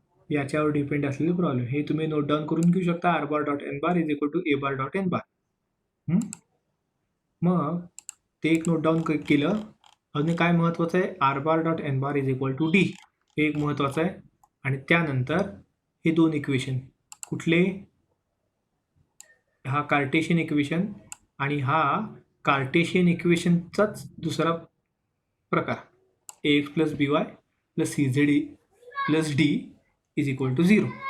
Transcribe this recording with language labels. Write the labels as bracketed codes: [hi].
[mr] याच्यावर डिपेंड असलेले प्रॉब्लेम हे तुम्ही नोट डाऊन करून घेऊ शकता. [en] R bar dot n bar is equal to a bar dot n bar. [mr] मग ते एक नोट डाऊन केलं. अजून काय महत्त्वाचं आहे, [en] r bar dot n bar is equal to d [mr] हे एक महत्त्वाचं आहे. आणि त्यानंतर हे दोन इक्वेशन कुठले, हा कार्टेशियन इक्वेशन आणि हा कार्टेशियन इक्वेशनचाच दुसरा प्रकार [en] A x plus b y plus c z plus d is equal to 0.